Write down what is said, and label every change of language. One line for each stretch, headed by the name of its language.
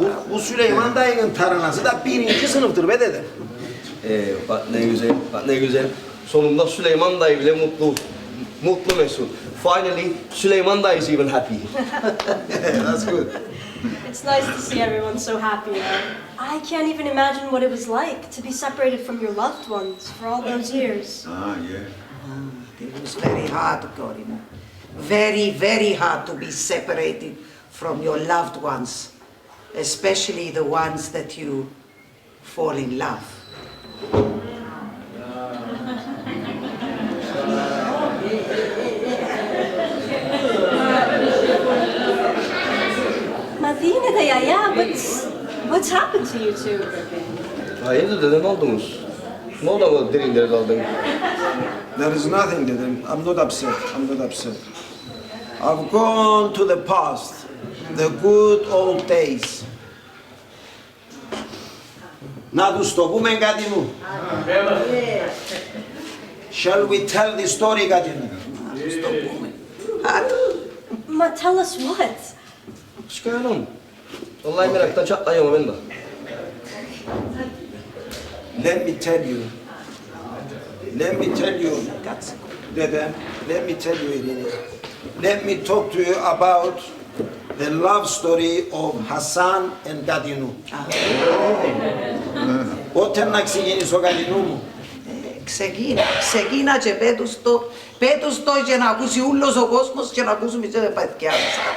Turkish: Bu Süleyman dayının taranası da 1. sınıftır be dedem. Bak ne güzel, bak ne güzel. Sonunda Süleyman dayı bile mutlu. Mutlu mesut.
English: Finally, Süleyman dayı is even happy. That's good. It's nice to see everyone so happy. I can't even imagine what it was like to be separated from your loved ones for all those years. Ah, yeah. It was very hard, Gadinu. Very, very hard to be separated from your loved ones, especially the ones that you fall in love. Madine de yaya, what's happened to you two?
Turkish: Hayırdır dede ne oldunuz? Ne oldu ama derinlere daldın?
English: There is nothing dedem. I'm not upset. I'm not upset. I've gone to the past, the good old days.
Greek: Να τους το πούμε Gadinu.
English: Shall we tell the story Gadinu? Ma, tell us what? What's going on?
Turkish: Vallahi meraktan çatlayıyorum ben de.
English: Let me tell you. Let me tell you, dedem. Let me tell you, Irini. Let me talk to you about the love story of Hasan and Gadinu.
Greek: Πότε να ξεκινήσω Gadinu μου? Ξεκίνα και πέτους το και να ακούσει ούλος ο κόσμος και να ακούσουμε και τα παιδιά μας.